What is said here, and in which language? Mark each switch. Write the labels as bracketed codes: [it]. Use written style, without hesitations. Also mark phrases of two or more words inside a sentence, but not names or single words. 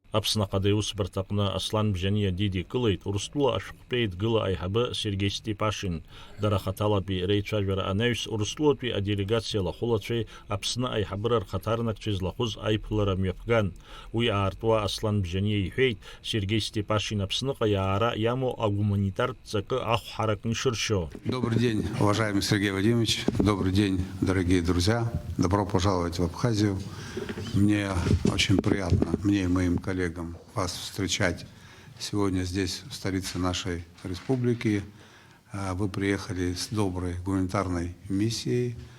[ab] Аԥсны Аусбарҭа аҟны Аслан Бжьаниа дидикылеит Урыстәыла ашәҟәтәи еидгыла аиҳабы Сергеи Степашин. Дара хаҭалатәи реицәажәара анаҩс Урыстәылатәи аделегациа лахәылацәеи Аԥсны аиҳабыра рхаҭарнакцәеи злахәыз аиԥылара мҩаԥган. Уи аартуа Аслан Бжьаниа иҳәеит, Сергеи Степашин Аԥсныҟа иаара иамоу агуманитартә ҵакы ахәҳарак нишыршьо. [ru] Добрый день, уважаемый Сергей Вадимович. Добрый день, дорогие друзья. Добро пожаловать в Абхазию. Мне очень приятно, мне и моим коллегам, вас встречать сегодня здесь, в столице нашей республики. Вы приехали с доброй гуманитарной миссией.